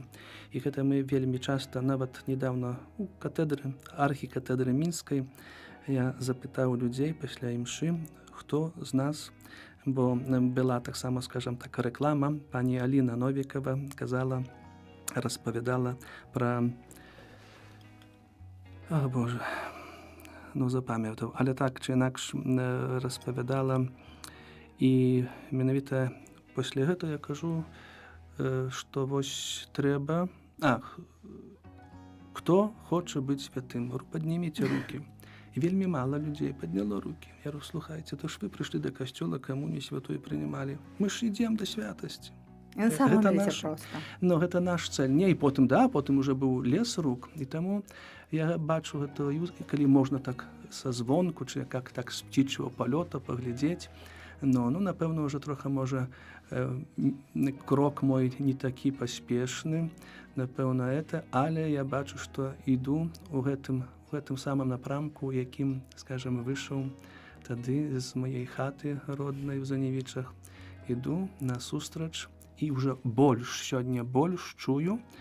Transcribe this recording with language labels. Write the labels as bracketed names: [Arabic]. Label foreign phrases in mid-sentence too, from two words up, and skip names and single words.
[Belarusian] І гэта мы вельмі часта, нават недавно у катедры, архікатедры Мінскай, я запытаў людзей пасля імшы, хто з нас, бо была таксама, скажем так, реклама, пані Аліна Новікова казала, распавядала пра... О, Боже, ну запамятаў, але так чи інакш распавядала, і менавіта пасля гэтага я кажу, што вось трэба... Хто хоча быць святым? Падніміце рукі. І вельмі мала людзей падняло рукі. Я говорю, слухайце, то ж вы прыйшлі да касцёла, камунію святой прынималі. Мы ж ідзем да святасці. [Russian] На самом деле просто. [Belarusian] Ну, гэта наш цель. Не, і потым, да, потым уже быў лес рук. І таму я бачу гэта, калі можна так са звонку, чи як так з птічого палёта паглядзець, ну, напэўна, уже трохи, можа, крок мой не такі паспешны, напэўна, это, але я бачу, што іду у гэтым самым напрамку, якім, скажем, выйшаў тады з маёй хаты роднай у Заневічах, іду насустрач, і ўжо сёння больш чую,